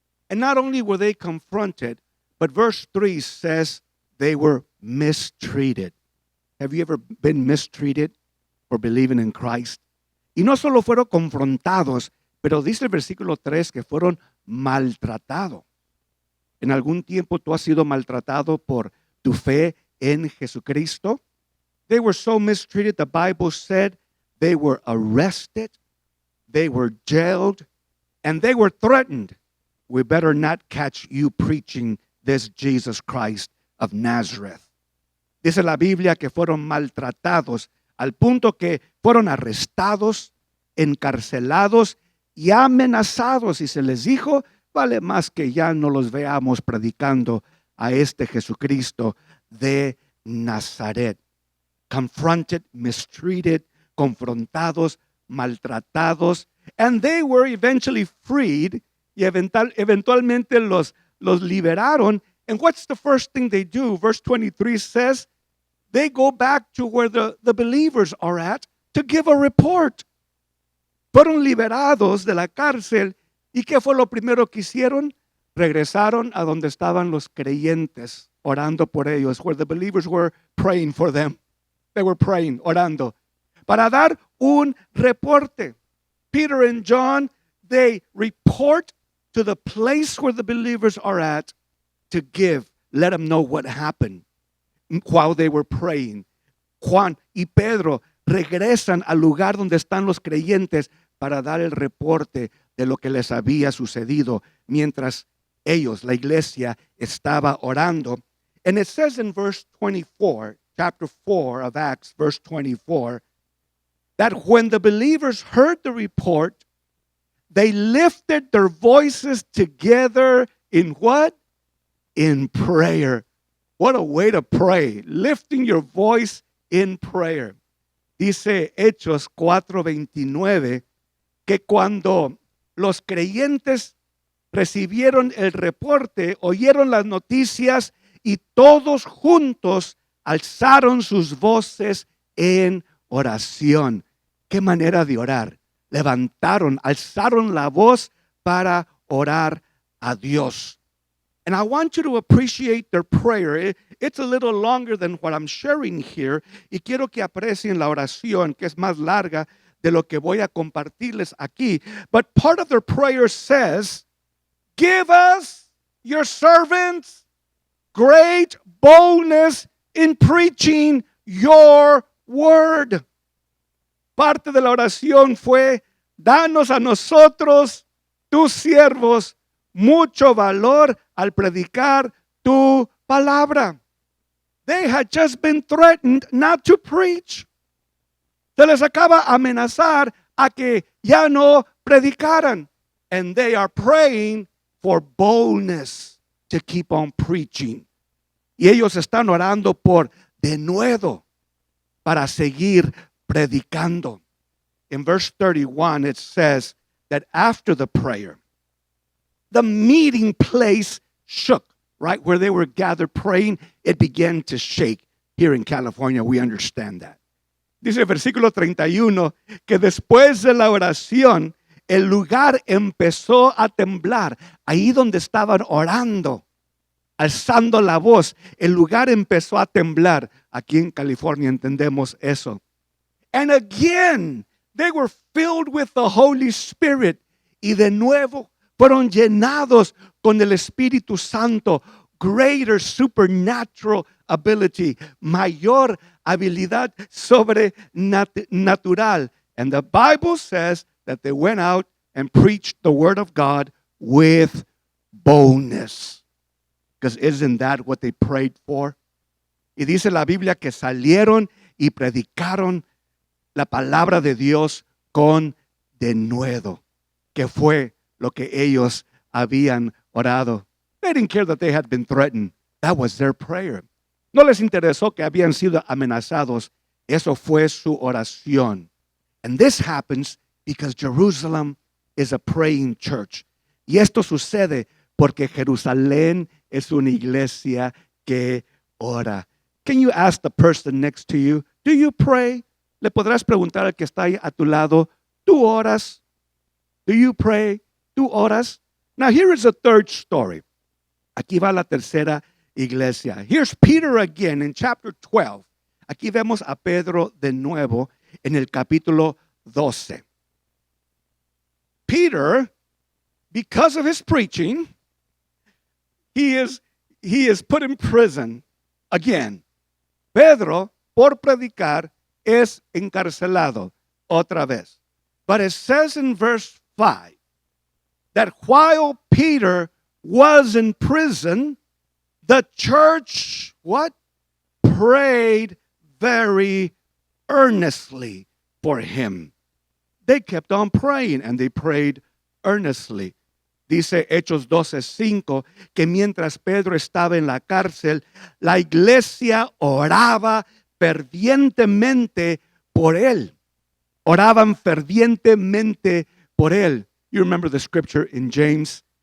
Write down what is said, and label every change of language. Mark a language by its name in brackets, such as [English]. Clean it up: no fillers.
[English] And not only were they confronted, but verse 3 says they were mistreated. Have you ever been mistreated for believing in Christ? [Spanish] Y no solo fueron confrontados, pero dice el versículo 3 que fueron maltratados. ¿En algún tiempo tú has sido maltratado por tu fe en Jesucristo? [English] They were so mistreated, the Bible said they were arrested, they were jailed, and they were threatened. We better not catch you preaching this Jesus Christ of Nazareth. [Spanish] Dice la Biblia que fueron maltratados al punto que fueron arrestados, encarcelados y amenazados. Y se les dijo, vale más que ya no los veamos predicando a este Jesucristo de Nazaret. [English] Confronted, mistreated, [Spanish] confrontados, maltratados, [English] and they were eventually freed, [Spanish] y eventualmente los liberaron, [English] And what's the first thing they do? Verse 23 says, they go back to where the believers are at to give a report. Fueron liberados de la cárcel. ¿Y qué fue lo primero que hicieron? [Spanish] Regresaron a donde estaban los creyentes, orando por ellos, [English] where the believers were praying for them. They were praying, [Spanish] orando, para dar un reporte. [English] Peter and John, they report to the place where the believers are at to give, let them know what happened while they were praying. [Spanish] Juan y Pedro regresan al lugar donde están los creyentes para dar el reporte de lo que les había sucedido mientras ellos, la iglesia, estaba orando. [English] And it says in verse 24, chapter 4 of Acts, verse 24, that when the believers heard the report, they lifted their voices together in what? In prayer. What a way to pray. Lifting your voice in prayer. [Spanish] Dice Hechos 4:29 que cuando los creyentes recibieron el reporte, oyeron las noticias y todos juntos alzaron sus voces en oración. Qué manera de orar. Levantaron, alzaron la voz para orar a Dios. [English] And I want you to appreciate their prayer. It's a little longer than what I'm sharing here. [Spanish] Y quiero que aprecien la oración, que es más larga de lo que voy a compartirles aquí. [English] But part of their prayer says, give us, your servants, great boldness in preaching your word. [Spanish] Parte de la oración fue, danos a nosotros, tus siervos, mucho valor al predicar tu palabra. [English] They had just been threatened not to preach. [Spanish] Se les acaba amenazar a que ya no predicaran. [English] And they are praying for boldness to keep on preaching. [Spanish] Y ellos están orando por denuedo para seguir predicando. [English] In verse 31 it says that after the prayer, the meeting place shook, right? Where they were gathered praying, it began to shake. Here in California, we understand that. [Spanish] Dice el versículo 31 que después de la oración, el lugar empezó a temblar. Ahí donde estaban orando, alzando la voz, el lugar empezó a temblar. Aquí en California entendemos eso. [English] And again, they were filled with the Holy Spirit. [Spanish] Y de nuevo, fueron llenados con el Espíritu Santo, [English] greater supernatural ability, [Spanish] mayor habilidad sobrenatural. [English] And the Bible says that they went out and preached the word of God with boldness. Because isn't that what they prayed for? [Spanish] Y dice la Biblia que salieron y predicaron la palabra de Dios con denuedo, que fue lo que ellos habían orado. [English] They didn't care that they had been threatened. That was their prayer. [Spanish] No les interesó que habían sido amenazados. Eso fue su oración. [English] And this happens because Jerusalem is a praying church. [Spanish] Y esto sucede porque Jerusalén es una iglesia que ora. [English] Can you ask the person next to you, do you pray? [Spanish] Le podrás preguntar al que está ahí a tu lado, ¿tú oras? [English] Do you pray? [Spanish] ¿Tú oras? [English] Now here is a third story. [Spanish] Aquí va la tercera iglesia. [English] Here's Peter again in chapter 12. [Spanish] Aquí vemos a Pedro de nuevo en el capítulo 12. [English] Peter, because of his preaching, he is put in prison again. [Spanish] Pedro, por predicar, es encarcelado otra vez. [English] But it says in verse 5 that while Peter was in prison, the church, what? Prayed very earnestly for him. They kept on praying and they prayed earnestly. [Spanish] Dice Hechos 12:5 que mientras Pedro estaba en la cárcel, la iglesia oraba fervientemente por él. Oraban fervientemente por él. [English] You remember the scripture in James